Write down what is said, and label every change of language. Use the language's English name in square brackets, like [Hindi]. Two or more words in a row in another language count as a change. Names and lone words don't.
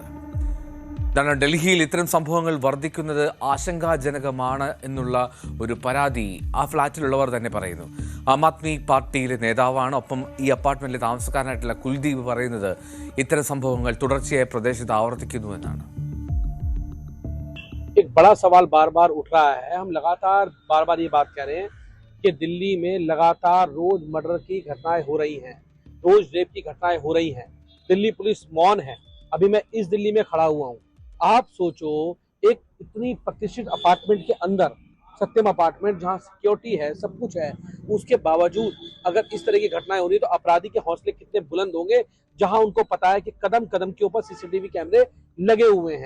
[Malayalam] ഇതാണ് ഡൽഹിയിൽ ഇത്തരം സംഭവങ്ങൾ വർദ്ധിക്കുന്നത് ആശങ്കാജനകമാണ് എന്നുള്ള ഒരു പരാതി ആ ഫ്ളാറ്റിലുള്ളവർ തന്നെ പറയുന്നു. ആം ആദ്മി പാർട്ടിയിലെ നേതാവാണ്. ഒപ്പം ഈ അപ്പാർട്ട്മെന്റിലെ താമസക്കാരനായിട്ടുള്ള കുൽദീപ് പറയുന്നത് ഇത്തരം സംഭവങ്ങൾ തുടർച്ചയായി പ്രദേശത്ത് ആവർത്തിക്കുന്നു എന്നാണ്. [Hindi] एक बड़ा सवाल बार बार उठ रहा है. हम लगातार बार बार ये बात कह रहे हैं कि दिल्ली में लगातार रोज मर्डर की घटनाएं हो रही हैं, रोज रेप की घटनाएं हो रही हैं. दिल्ली पुलिस मौन है. अभी मैं इस दिल्ली में खड़ा हुआ हूँ. आप सोचो, एक इतनी प्रतिष्ठित अपार्टमेंट के अंदर, सत्यम अपार्टमेंट, जहाँ सिक्योरिटी है, सब कुछ है, उसके बावजूद अगर इस तरह की घटनाएं हो रही तो अपराधी के हौसले कितने बुलंद होंगे, जहां उनको पता है कि कदम कदम के ऊपर [English] CCTV cameras [Hindi] लगे हुए हैं.